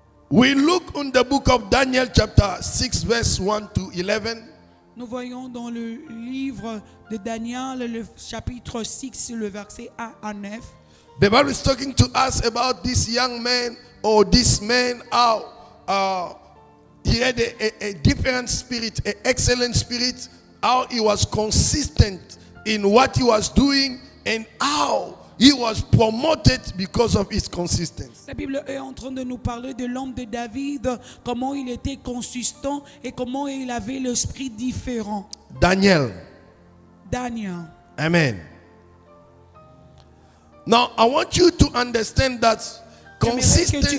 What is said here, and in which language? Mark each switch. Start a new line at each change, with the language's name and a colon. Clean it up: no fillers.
English: We look in the book of Daniel chapter 6 verse 1 to 11.
French: Nous voyons dans le livre de Daniel, le chapitre 6, le verset 1 à 9.
English: The Bible is talking to us about this young man or this man, how he had a different spirit, an excellent spirit, how he was consistent in what he was doing and how he was promoted because of his consistency.
French: La Bible est en train de nous parler de l'homme de David, comment il était consistant et comment il avait l'esprit différent. Daniel. Amen.
English: Now, I want you to understand that consistency